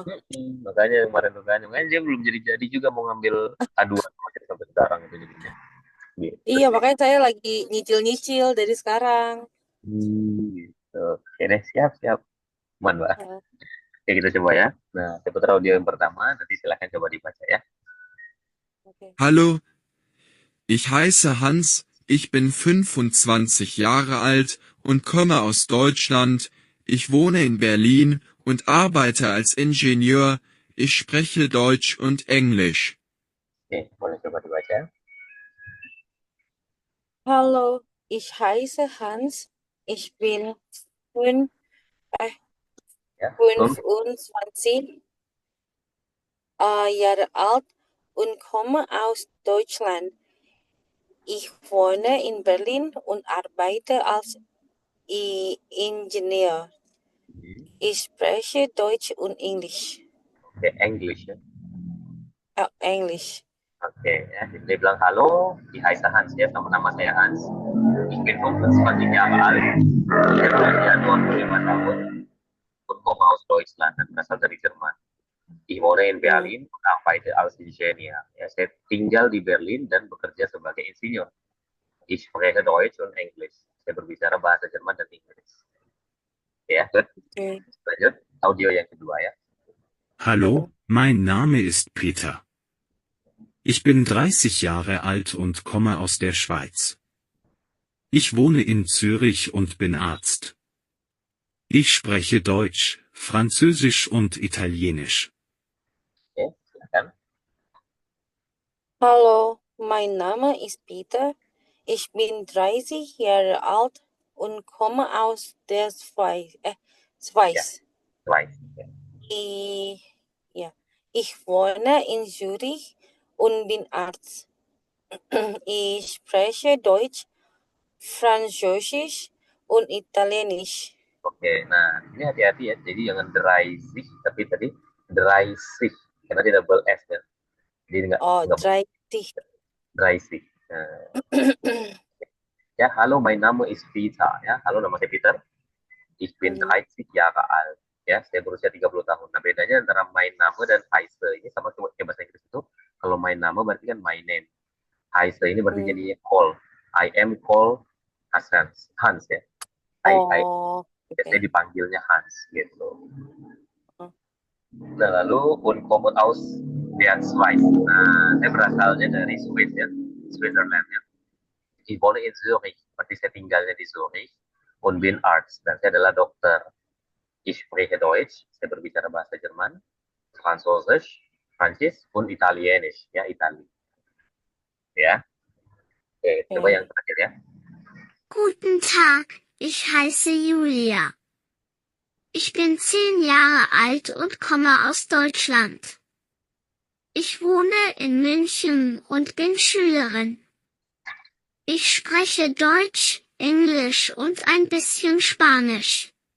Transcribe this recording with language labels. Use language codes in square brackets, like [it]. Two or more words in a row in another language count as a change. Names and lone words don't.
[id] Makanya kemarin tuh kan, makanya dia belum jadi juga mau ngambil A2 sampai sekarang itu jadinya. Gitu Iya sih. makanya saya lagi nyicil-nyicil dari sekarang. Gitu. Oke deh, siap. Aman, Mbak. Heeh. Oke, kita coba ya. Nah, saya putar audio yang pertama, nanti silahkan coba dibaca ya. Oke. [de] Hallo, ich heiße Hans, ich bin 25 Jahre alt und komme aus Deutschland. Ich wohne in Berlin und arbeite als Ingenieur. Ich spreche Deutsch und Englisch. [id] Oke, boleh coba dibaca. [de] Hallo, ich heiße Hans. Ich bin fün- äh, [id] Ya. [de] 25 Jahre alt und komme aus Deutschland. Ich wohne in Berlin und arbeite als Ingenieur. Ich spreche Deutsch und Englisch. [id] Oke, English ya. English. Oke, ya. Dia bilang, halo, di Hai Hans ya, sama nama saya Hans. [de] Ich bin 25 Jahre alt. [id] Saya berusia 25 tahun. [de] Und komme aus Deutschland, [id] dan berasal dari Jerman. [de] Ich wohne in Hmm. Berlin und arbeite als Ingenieur. [id] Ya, saya tinggal di Berlin dan bekerja sebagai insinyur. [de] Ich spreche Deutsch und Englisch. [id] Saya berbicara bahasa Jerman dan Inggris. Ya, good. Okay. Lanjut, audio yang kedua ya. [de] Hallo, mein Name ist Peter. Ich bin 30 Jahre alt und komme aus der Schweiz. Ich wohne in Zürich und bin Arzt. Ich spreche Deutsch, Französisch und Italienisch. [id] Oke, silakan. [de] Hallo, mein Name ist Peter. Ich bin 30 Jahre alt und komme aus der Schweiz. Schweiz. Schweiz. Ya. Ich, ja. Ich wohne in Zürich und bin Arzt. Ich spreche Deutsch, Französisch und Italienisch. [id] Oke, nah ini hati-hati ya. Jadi jangan Dreisig, tapi tadi Dreisig karena dia double S ya. Jadi Oh, nggak 30. Dreisig. Nah, ya, halo, [en] my name is Peter. [id] Ya, halo, nama saya Peter. [de] Ich bin Hmm. 30 Jahre alt. [id] Ya, saya berusia 30 tahun. Nah, bedanya antara [en] my name [id] dan Heise ini sama kayak bahasa Inggris itu. Kalau [en] my name [id] berarti kan [en] my name. [id] Heise ini berarti Hmm. [en] jadi call. I am call Hans. Hans ya. Oh, [id] Saya okay. dipanggilnya Hans gitu. Hmm. Nah, lalu [de] unkommen aus der Schweiz. [id] Nah, saya berasalnya dari Swiss ya, Switzerland ya. [de] Ich wohne in Zurich, [id] berarti saya tinggalnya di Zurich. [de] Und bin Arzt, [id] dan saya adalah dokter. [de] Ich spreche Deutsch, [id] saya berbicara bahasa Jerman, [de] Französisch, Prancis, und Italienisch, [id] ya Itali. Ya, oke, coba yang terakhir ya. [de] Guten Tag, ich heiße Julia. Ich bin 10 Jahre alt und komme aus Deutschland. Ich wohne in München und bin Schülerin. Ich spreche Deutsch, Englisch und ein bisschen Spanisch.